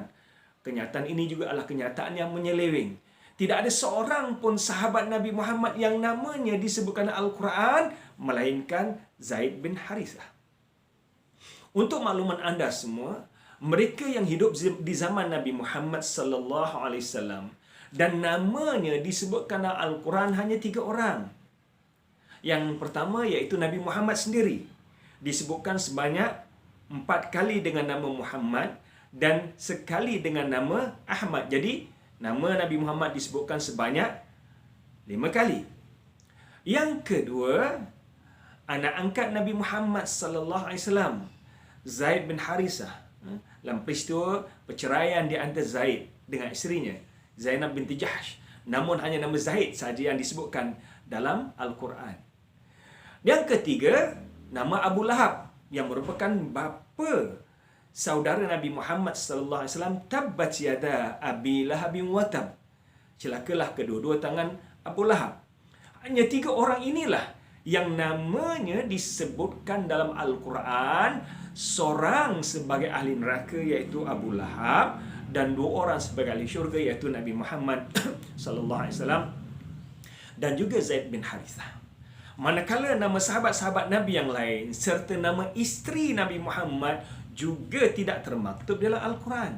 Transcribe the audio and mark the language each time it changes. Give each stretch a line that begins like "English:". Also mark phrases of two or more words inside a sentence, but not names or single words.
Malay: Kenyataan ini juga adalah kenyataan yang menyeleweng. Tidak ada seorang pun sahabat Nabi Muhammad yang namanya disebutkan Al-Quran, melainkan Zaid bin Harithah. Untuk makluman anda semua, mereka yang hidup di zaman Nabi Muhammad
Arabic: صلى الله عليه وسلم
Malay: dan namanya disebutkan dalam Al-Quran hanya 3 orang. Yang pertama iaitu Nabi Muhammad sendiri. Disebutkan sebanyak 4 kali dengan nama Muhammad dan sekali dengan nama Ahmad. Jadi, nama Nabi Muhammad disebutkan sebanyak 5 kali. Yang kedua, anak angkat Nabi Muhammad
Arabic: صلى الله عليه وسلم,
Malay: Zaid bin Harithah, dalam peristiwa perceraian di antara Zaid dengan isterinya, Zainab binti Jahsh. Namun hanya nama Zaid saja yang disebutkan dalam Al-Quran. Yang ketiga, nama Abu Lahab yang merupakan bapa saudara Nabi Muhammad
Arabic: صلى الله عليه وسلم, تبت يدا أبي لهب وتب.
Malay: Celakalah kedua-dua tangan Abu Lahab. Hanya 3 orang inilah yang namanya disebutkan dalam Al-Quran, seorang sebagai ahli neraka iaitu Abu Lahab dan 2 orang sebagai ahli syurga iaitu Nabi Muhammad
Arabic: صلى الله عليه وسلم
Malay: dan juga Zaid bin Harithah. Manakala nama sahabat-sahabat Nabi yang lain serta nama isteri Nabi Muhammad juga tidak termaktub dalam Al-Quran.